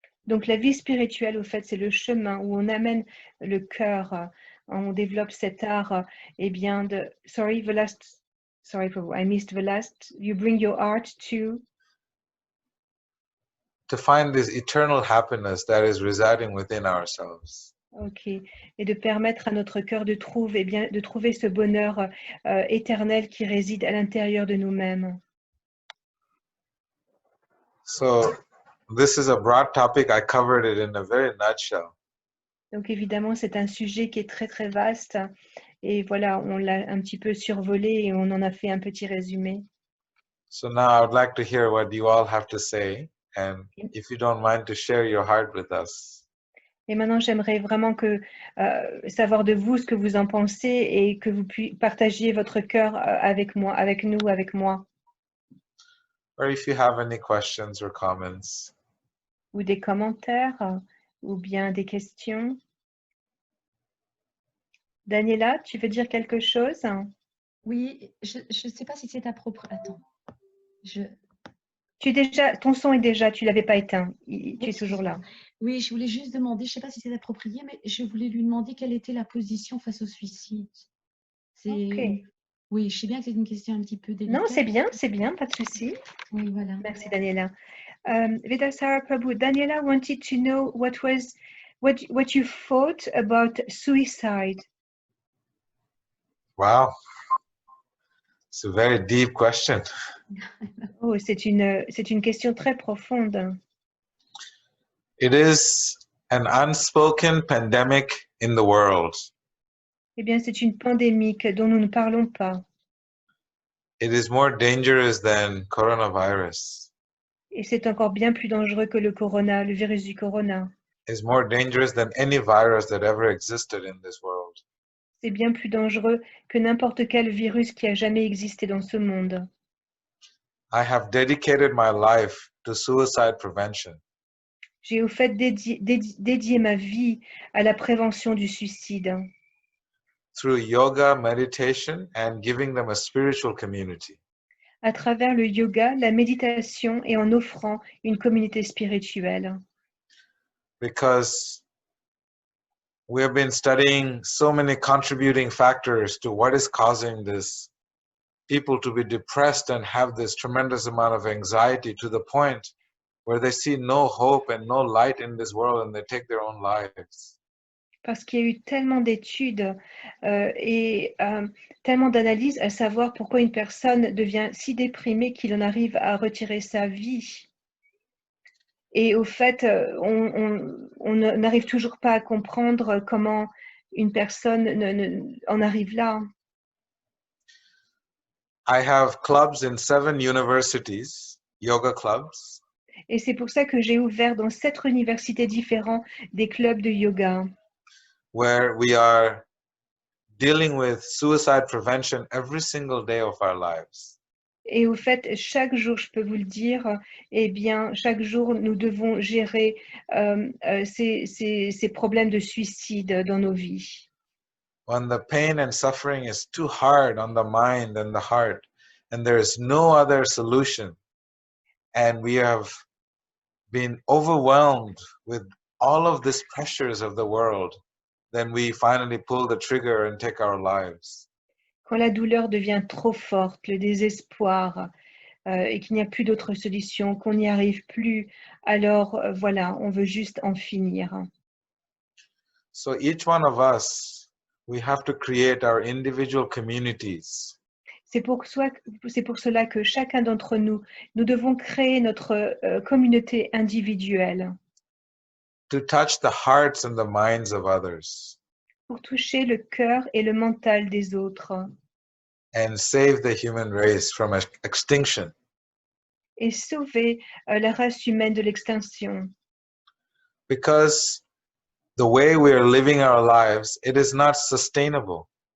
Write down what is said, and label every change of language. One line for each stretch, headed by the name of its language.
French: Donc la vie spirituelle, au fait, c'est le chemin où on amène le cœur, on développe cet art, eh bien,
English: sorry,
French: Prabhu,
English: I missed the last. You bring your art to find this eternal happiness that is residing within ourselves.
French: Ok, et de permettre à notre cœur de trouver, eh bien, de trouver ce bonheur éternel qui réside à l'intérieur de nous-mêmes.
English: So this is a broad topic. I covered it in a very nutshell.
French: Donc évidemment, c'est un sujet qui est très très vaste et voilà, on l'a un petit peu survolé et on en a fait un petit résumé.
English: So now I would like to hear what you all have to say, and if you don't mind to share your heart with us.
French: Et maintenant, j'aimerais vraiment savoir de vous ce que vous en pensez et que vous partagiez votre cœur avec moi, avec nous, avec moi.
English: Or if you have any questions or comments.
French: Ou des commentaires, ou bien des questions. Daniela, tu veux dire quelque chose? Oui, je ne sais pas si c'est approprié. Attends. Ton son est déjà, tu ne l'avais pas éteint. Tu es toujours là. Oui, je voulais juste demander, je ne sais pas si c'est approprié, mais je voulais lui demander quelle était la position face au suicide. Okay. Oui, je sais bien que c'est une question un petit peu délicate. Non, c'est bien, pas de souci. Oui, voilà. Merci, Daniela.
English: Vedasara Prabhu, Daniela wanted to know what you thought about suicide. Wow. It's a very deep question.
French: Oh, c'est une question très profonde.
English: It is an unspoken pandemic in the world.
French: Eh bien, c'est une pandémie dont nous ne parlons pas.
English: It is more dangerous than coronavirus.
French: Et c'est encore bien plus dangereux que le virus du corona.
English: is more dangerous than any virus that ever existed in this world.
French: C'est bien plus dangereux que n'importe quel virus qui a jamais existé dans ce monde.
English: I have dedicated my life to suicide prevention.
French: J'ai au fait dédié ma vie à la prévention du suicide
English: Through yoga, meditation, and giving them a spiritual community.
French: à travers le yoga, la méditation et en offrant une communauté spirituelle.
English: Because we have been studying so many contributing factors to what is causing this people to be depressed and have this tremendous amount of anxiety to the point where they see no hope and no light in this world and they take their own lives.
French: Parce qu'il y a eu tellement d'études et tellement d'analyses à savoir pourquoi une personne devient si déprimée qu'il en arrive à retirer sa vie. Et au fait, on n'arrive toujours pas à comprendre comment une personne en arrive là.
English: I have clubs in 7 universities, yoga clubs,
French: Et c'est pour ça que j'ai ouvert dans 7 universités différentes des clubs de yoga,
English: where we are dealing with suicide prevention every single day of our lives.
French: et au fait, chaque jour, je peux vous le dire, eh bien, chaque jour, nous devons gérer ces problèmes de suicide dans nos vies.
English: When the pain and suffering is too hard on the mind and the heart, and there is no other solution, and we have been overwhelmed with all of these pressures of the world, then we finally pull the trigger and take our lives.
French: Quand la douleur devient trop forte, le désespoir, et qu'il n'y a plus d'autre solution, qu'on n'y arrive plus, alors voilà, on veut juste en finir.
English: So each one of us, we have to create our individual communities.
French: C'est pour cela que chacun d'entre nous, nous devons créer notre communauté individuelle
English: To touch the hearts and the minds of others
French: pour toucher le cœur et le mental des autres
English: and save the human race from extinction.
French: et sauver la race humaine de l'extinction.
English: Because the way we are living our lives, it is not sustainable.